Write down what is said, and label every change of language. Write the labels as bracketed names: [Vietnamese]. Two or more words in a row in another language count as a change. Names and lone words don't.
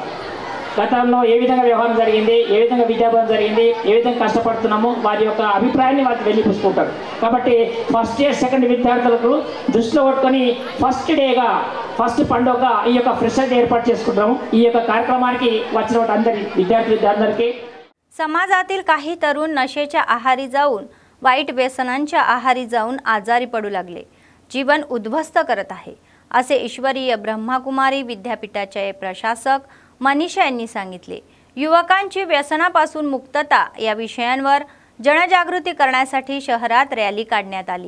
[Telugu] గతంలో ఏ విధంగా వ్యవహారం జరిగింది, ఏ విధంగా విద్యాభ్యాసం జరిగింది, ఏ విధంగా కష్టపడుతున్నామో వారి యొక్క అభిప్రాయాన్ని వారికి వెళ్ళిపుచ్చుకుంటారు. కాబట్టి [English] first year second [Telugu] విద్యార్థులకు దృష్టిలో పెట్టుకొని ఫస్ట్ డేగా ఫస్ట్ పండుగగా ఈ యొక్క [English] fresher day [Telugu] ఏర్పాటు చేసుకుంటాము. ఈ యొక్క కార్యక్రమానికి వచ్చిన అందరి విద్యార్థులందరికీ [Marathi] समाजातील काही तरुण नशेच्या आहारी जाऊन वाईट व्यसनांच्या आहारी जाऊन आजारी पडू लागले, जीवन उद्ध्वस्त करत आहे असे ईश्वरीय ब्रह्माकुमारी विद्यापीठाचे प्रशासक मनीषा यांनी सांगितले. युवकांची व्यसनापासून मुक्तता या विषयांवर जनजागृती करण्यासाठी शहरात रॅली काढण्यात आली.